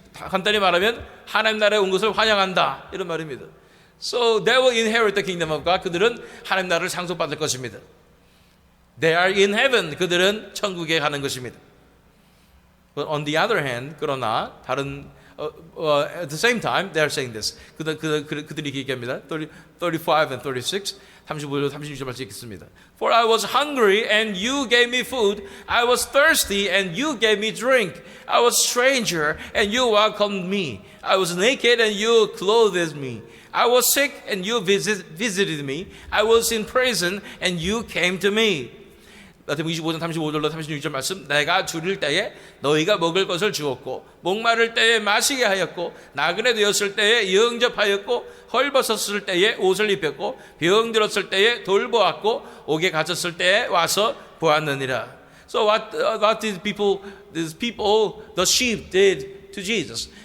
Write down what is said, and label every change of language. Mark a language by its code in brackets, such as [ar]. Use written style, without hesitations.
[ko] 간단히 말하면 하나님 나라에 온 것을 환영한다 이런 말입니다. [en] So they will inherit the kingdom of God. [ko] 그들은 하나님 나라를 상속받을 것입니다. [en] They are in heaven. [ko] 그들은 천국에 가는 것입니다. [en] But on the other hand, [ko] 그러나 다른 [en] at the same time, they are saying this. [ko] 그들이 얘기합니다. 35 and 36, 35절, 36절 말씀 읽겠습니다. [en] For I was hungry and you gave me food. I was thirsty and you gave me drink. I was stranger and you welcomed me. I was naked and you clothed me. I was sick and you visited me. I was in prison and you came to me. [ko] 마태복음 25장 35절로 36절 말씀. 내가 줄일 때에 너희가 먹을 것을 주었고 목마를 때에 마시게 하였고 나그네 되었을 때에 영접하였고 헐벗었을 때에 옷을 입혔고 병들었을 때에 돌보았고 옥에 갇혔을 때에 와서 보았느니라. [en] So what these people, the sheep did to Jesus?